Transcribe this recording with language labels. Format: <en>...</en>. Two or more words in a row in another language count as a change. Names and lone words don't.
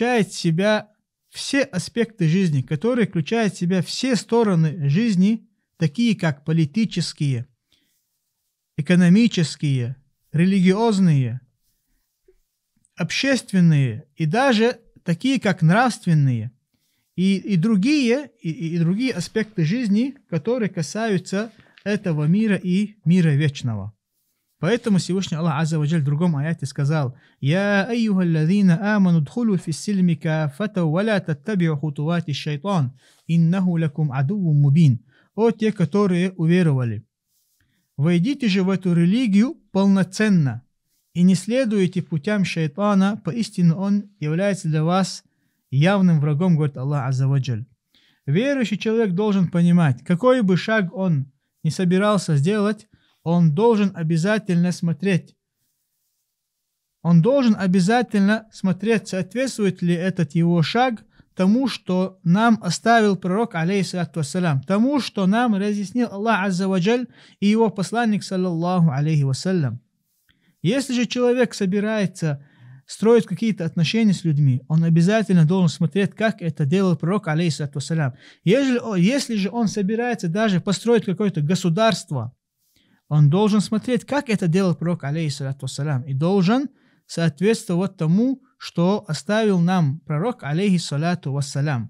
<ru>в себя все аспекты жизни, которая включает в себя все стороны жизни, такие как политические, экономические, религиозные, общественные и даже такие как нравственные и другие аспекты жизни, которые касаются этого мира и мира вечного. Поэтому Всевышний Аллах</ru> <ar>عز وجل</ar> <ru>в другом аяте сказал:</ru> <ar>«يا أيها الذين آمنوا ادخلوا في السلم كافة ولا تتبعوا خطوات الشيطان إنه لكم عدو مبين».</ar> <ru>О те, которые уверовали, войдите же в эту религию полноценно и не следуйте путям шайтана, поистине он является для вас явным врагом, говорит Аллах</ru> <ar>عز وجل.</ar> <ru>Верующий человек должен понимать, какой бы шаг он не собирался сделать, он должен обязательно смотреть, соответствует ли этот его шаг тому, что нам оставил пророк,</ru> <ar>عليه الصلاة والسلام,</ar> <ru>тому, что нам разъяснил Аллах</ru> <ar>عز وجل</ar> <ru>и его посланник,</ru> <ar>صلى الله عليه وسلم.</ar> <ru>Если же человек собирается строить какие-то отношения с людьми, он обязательно должен смотреть, как это делал пророк,</ru> <ar>عليه الصلاة والسلام.</ar> <ru>Если же он собирается даже построить какое-то государство, он должен смотреть, как это делал пророк,</ru> <ar>عليه الصلاة والسلام,</ar> <ru>и должен соответствовать тому, что оставил нам пророк,</ru> <ar>عليه الصلاة والسلام.</ar>